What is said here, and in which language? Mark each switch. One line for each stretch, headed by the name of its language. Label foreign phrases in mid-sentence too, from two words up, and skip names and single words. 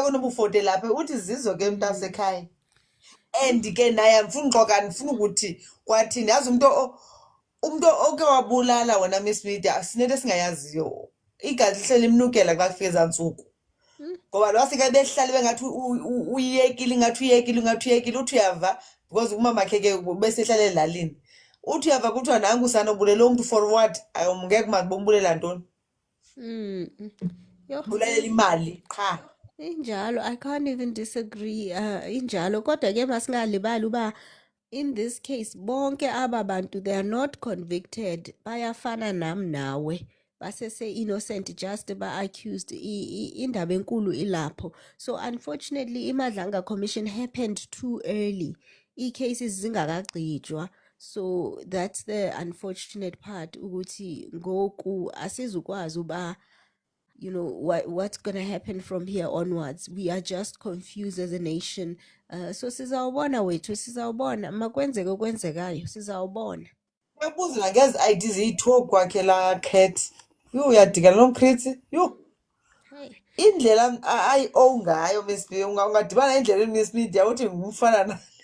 Xhosa: kunobufote lapha uthi zizo ke mntasekhaya and ke naye andifuni uxoka andifuni ukuthi kwathini yazi umntu oke wabulala wena Miss Media sinento esingayaziyo igazi lihleli limnukela xa kufike ezaa ntsuku ngoba lo wasike behlala bengathi uyekile ingathi uyekile uthi uyava because umamakhe ke besehlala elalini uthi uyava kuthiwa nangu usana ubulela umntu forward ngeke mazi bombulela ntoni Yo, bulelela imali qha injalo,
English: I can't even disagree.
Xhosa: Injalo, kodwa ke masingalibali uba
English: in this case
Xhosa: bonke aba bantu
English: they are not convicted.
Xhosa: Bayafana nam nawe. Basese innocent just ba accused. Indaba enkulu ilapho.
English: So unfortunately
Xhosa: iMadlanga Commission happened too early. I-cases zingakagcijwa.
English: So that's the unfortunate part
Xhosa: ukuthi ngoku asizukwazi uba
English: what's going to happen from here onwards. We are just confused as a nation.
Xhosa: So sizawubona wethu sizawubona makwenzeke okwenzekayo sizawubona. uyabuza nangezi ID ziyi-2 kwakhe laa cat yho uyadikana nomkrithi yho Hey. indlela ayi-o ngayo Miss B ungadibana endleleni Miss Media uthi ngumfana na